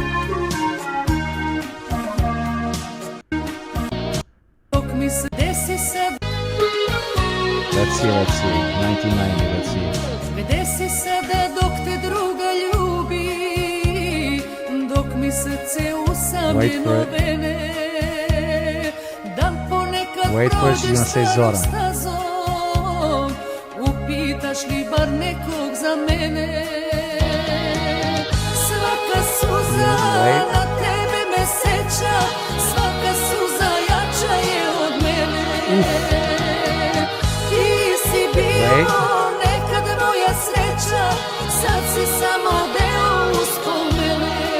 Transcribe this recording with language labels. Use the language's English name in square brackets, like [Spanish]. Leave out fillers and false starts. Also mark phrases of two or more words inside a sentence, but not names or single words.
[English] Let's see. 1990, let's see. Wait for it. Wait for it, she's gonna say Zoran. [Serbian] Pitaš li bar nekog za mene? Svaka suza na tebe me seća, svaka suza jača je od mene. Ti si bio nekad moja sreća, sad si samo deo uspomene.